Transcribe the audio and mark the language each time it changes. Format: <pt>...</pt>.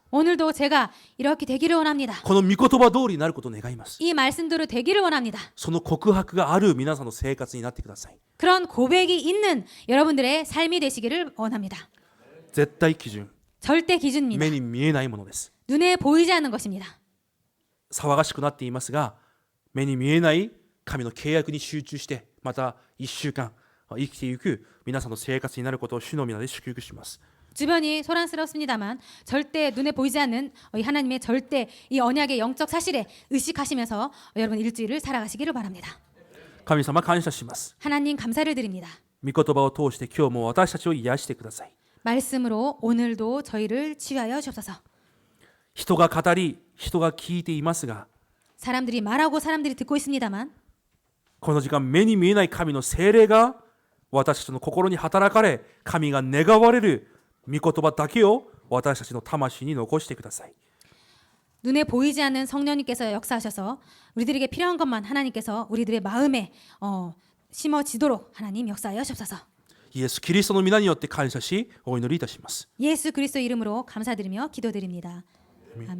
<ko>오늘도 제가 이렇게 되기를 원합니다.</ko> <ja>この御言葉通りになることを願います。</ja> <ko>이 말씀대로 되기를 원합니다.</ko> <ja>その告白がある皆さんの生活になってください。</ja> <ko>그런 고백이 있는 여러분들의 삶이 되시기를 원합니다.</ko> <ja>絶対基準、</ja> <ko>절대 기준입니다.</ko> <ja>目に見えないものです。</ja> <ko>눈에 보이지 않는 것입니다.</ko> <ja>騒がしくなっていますが、目に見えない神の契約に集中して、また1週間生きていく皆さんの生活になることを主の皆で祝福します。</ja> <ko>주변이 소란스럽습니다만 절대 눈에 보이지 않는 이 하나님의 절대 이 언약의 영적 사실에 의식하시면서 여러분 일주일을 살아가시기를 바랍니다.</ko> <ja>神様感謝します。</ja> <ko>하나님 감사를 드립니다.</ko> <ja>御言葉を通して今日も私たちを癒してください。</ja> <ko>말씀으로 오늘도 저희를 치유하여 주옵소서.</ko> <ja>人が語り、人が聞いていますが、</ja> <ko>사람들이 말하고 사람들이 듣고 있습니다만</ko> <ja>この時間目に見えない神の聖霊が私たちの心に働かれ、神が願われる御言葉だけを私たちの魂に残してください。</ja> <ko>눈에 보이지 않는 성령님께서 역사하셔서 우리들에게 필요한 것만 하나님께서 우리들의 마음에 심어지도록 하나님 역사하여 주옵소서.</ko> <ja>イエス・キリストの皆によって感謝しお祈りいたします。</ja> <ko>예수 그리스도 이름으로 감사드리며 기도드립니다. 아멘.</ko>